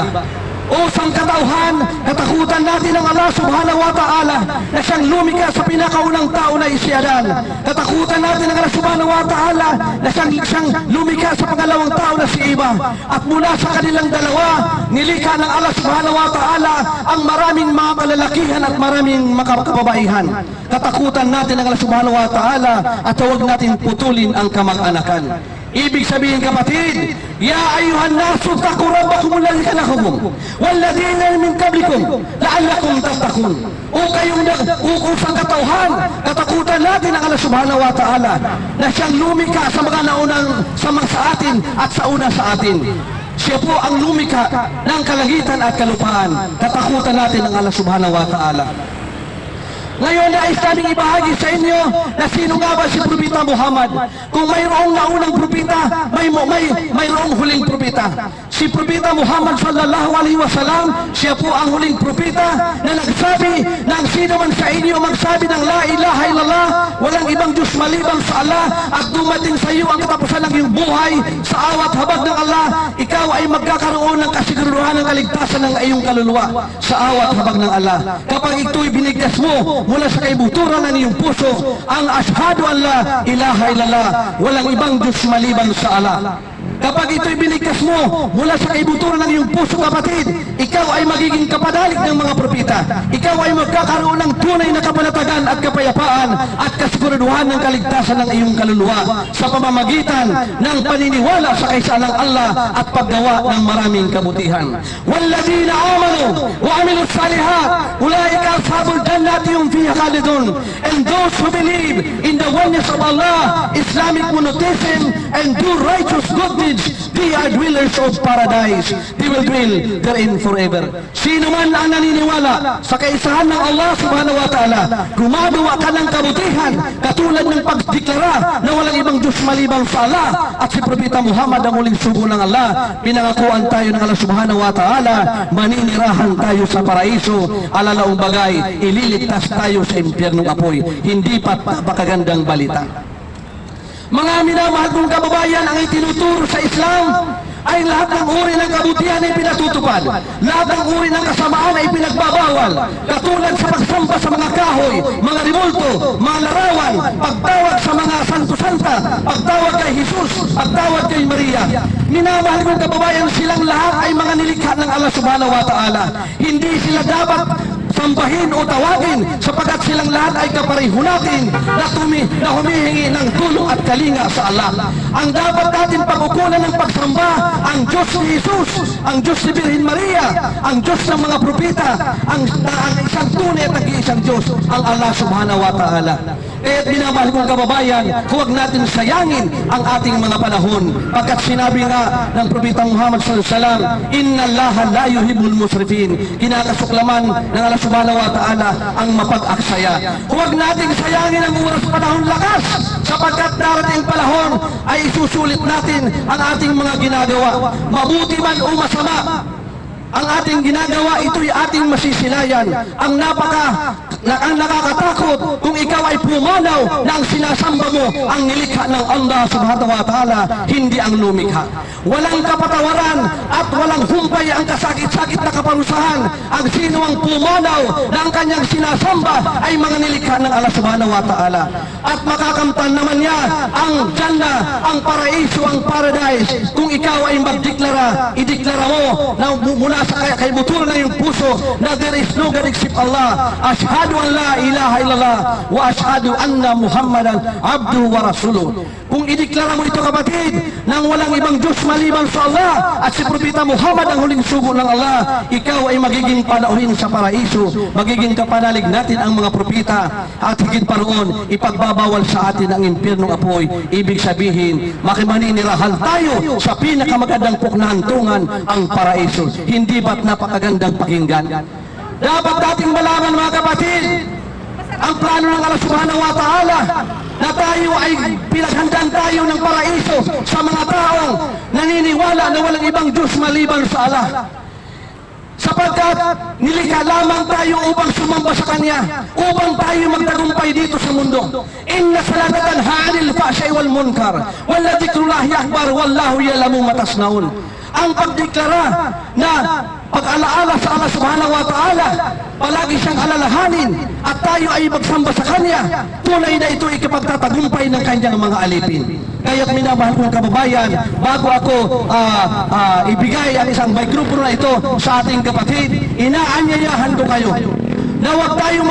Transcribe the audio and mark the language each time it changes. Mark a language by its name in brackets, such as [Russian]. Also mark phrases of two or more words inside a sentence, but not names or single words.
[Filipino] O sangkatauhan, katakutan natin ng Allah [Arabic] سبحانه وتعالى [Filipino] na siyang lumikha sa pinakaunang tao na isyadan. Katakutan natin ng Allah [Arabic] سبحانه وتعالى [Filipino] na siyang lumikha sa pangalawang tao na si Iba. At mula sa kanilang dalawa, nilikha ng Allah [Arabic] سبحانه وتعالى [Filipino] ang maraming mga kalalakihan at maraming makababaihan. Katakutan natin ng Allah [Arabic] سبحانه وتعالى [Filipino] at huwag natin putulin ang kamag-anakan. Ibig sabihin, kapatid, [Arabic] يا أيها الناس اتقوا ربكم الذي خلقكم والذين من قبلكم لعلكم تتقون. [Filipino] O kayong sangkatauhan, katakutan natin ang Allah [Arabic] سبحانه وتعالى [Filipino] na siyang lumikha sa mga naunang sa atin at sa una sa atin. Siya po ang lumikha ng kalangitan at kalupaan. Katakutan natin ang Allah [Arabic] سبحانه وتعالى. [Filipino] Ngayon ay naming ibahagi sa inyo na sino nga ba si Propeta Muhammad. Kung mayroong naunang propeta, mayroong huling propeta. Si Propeta Muhammad [Arabic] صلى الله عليه وسلم, [Filipino] siya po ang huling propeta na nagsabi na ang sino man sa inyo magsabi ng [Arabic] لا إله إلا الله [Filipino] walang ibang Diyos maliban sa Allah, at dumating sa iyo ang katapusan ng iyong buhay, sa awat habag ng Allah, ikaw ay magkakaroon ng kasiguruhan ng kaligtasan ng iyong kaluluwa sa awat habag ng Allah. Kapag ito'y binigkas mo mula sa kaibuturan ng iyong puso, ang [Arabic] أشهد أن لا إله إلا الله, [Filipino] walang ibang Diyos maliban sa Allah. Kapag ito'y binigkas mo mula sa kaibuturan ng iyong puso, kapatid, ikaw ay magiging kapanalig ng mga propeta. Ikaw ay magkakaroon ng tunay na kapanatagan at kapayapaan at kasiguraduhan ng kaligtasan ng iyong kaluluwa sa pamamagitan ng paniniwala sa kaisalang Allah at paggawa ng maraming kabutihan. [Arabic] والذين آمنوا وعملوا الصالحات، أولئك أصحاب الجنة هم فيها خالدون. [English] And those who believe in the oneness of Allah, Islamic monotheism, and do righteous good deeds, they are dwellers of paradise. They will dwell therein forever. [Filipino] Sino man ang naniniwala sa kaisahan ng Allah [Arabic] سبحانه وتعالى, [Filipino] gumagawa ka ng kabutihan katulad ng pagdeklara na walang ibang Diyos maliban sa Allah at si Propeta Muhammad ang huling sugo ng Allah, pinangakuan tayo ng Allah [Arabic] سبحانه وتعالى, [Filipino] maninirahan tayo sa paraiso, alalaong bagay, ililigtas tayo sa impyernong apoy. Hindi pa napakagandang balita. Mga minamahal kong kababayan, ang itinuturo sa Islam ay lahat ng uri ng kabutihan ay pinatutupad. Lahat ng uri ng kasamaan ay pinagbabawal. Katulad sa pagsamba sa mga kahoy, mga rimulto, mga larawan, pagtawag sa mga santo-santa, pagtawag kay Jesus, pagtawag kay Maria. Minamahal kong kababayan, silang lahat ay mga nilikha ng Allah [Arabic] سبحانه وتعالى. [Filipino] Hindi sila dapat sambahin o tawagin sapagkat silang lahat ay kapareho natin na humihingi ng tulong at kalinga sa Allah. Ang dapat natin pag-ukulan ng pagsamba, ang Diyos ni Jesus, ang Diyos ni Birhen Maria, ang Diyos ng mga propeta, ang isang tunay at nag-iisang Diyos, ang Allah [Arabic] سبحانه وتعالى. [Filipino] Kaya't binamahal kong kababayan, huwag natin sayangin ang ating mga panahon. Pagkat sinabi nga ng Propeta Muhammad [Arabic] صلى الله عليه وسلم، إن الله لا يحب المسرفين. [Filipino] Kinakasuklaman ng Allah [Arabic] سبحانه وتعالى [Filipino] ang mapag-aksaya. Huwag nating sayangin ang oras panahon lakas, sapagkat darating panahon ay isusulit natin ang ating mga ginagawa. Mabuti man o masama, ang ating ginagawa, ito'y ating masisilayan. Ang nakakatakot kung ikaw ay pumanaw na ang sinasamba mo ang nilikha ng Allah [Arabic] سبحانه وتعالى, [Filipino] hindi ang lumikha. Walang kapatawaran at walang humpay ang kasakit-sakit na kaparusahan ang sino ang pumanaw na ang kanyang sinasamba ay mga nilikha ng Allah [Arabic] سبحانه وتعالى. [Filipino] At makakamtan naman niya ang Jannah, ang paraiso, ang paradise kung ikaw ay magdeklara, ideklara mo na mula sa kaibuturan ng iyong puso na [English] there is no God except Allah. [Arabic] أشهد أن لا إله إلا الله وأشهد أن محمدا عبده ورسوله. [Filipino] Kung ideklara mo ito, kapatid, nang walang ibang Diyos maliban sa Allah at si Propeta Muhammad ang huling sugo ng Allah, ikaw ay magiging panauhin sa paraiso, magiging kapanalig natin ang mga propeta, at higit pa roon, ipagbabawal sa atin ang impyernong apoy. Ibig sabihin, makimaninirahan tayo sa pinakamagandang puknahantungan, ang paraiso. Hindi ba't napakagandang pakinggan? Dapat dating malaman, mga kapatid, ang plano ng Allah [Arabic] سبحانه وتعالى [Filipino] na tayo ay pinaghandaan tayo ng paraiso sa mga taong naniniwala na walang ibang Diyos maliban sa Allah. Sapagkat nilikha lamang tayo upang sumamba sa Kanya, upang tayo magtagumpay dito sa mundo. [Arabic] إن الصلاة تنهى عن الفحشاء والمنكر، ولذكر الله أكبر، والله يعلم ما تصنعون. [Filipino] Ang pagdeklara na pag-alaala sa Allah [Arabic] سبحانه وتعالى, [Filipino] palagi siyang alalahanin at tayo ay magsamba sa Kanya, tunay na ito ay kapagtatagumpay ng Kanyang mga alipin. Kaya't minamahal kong kababayan, bago ako ibigay ang isang mikropono na ito sa ating kapatid, inaanyayahan ko kayo na huwag tayong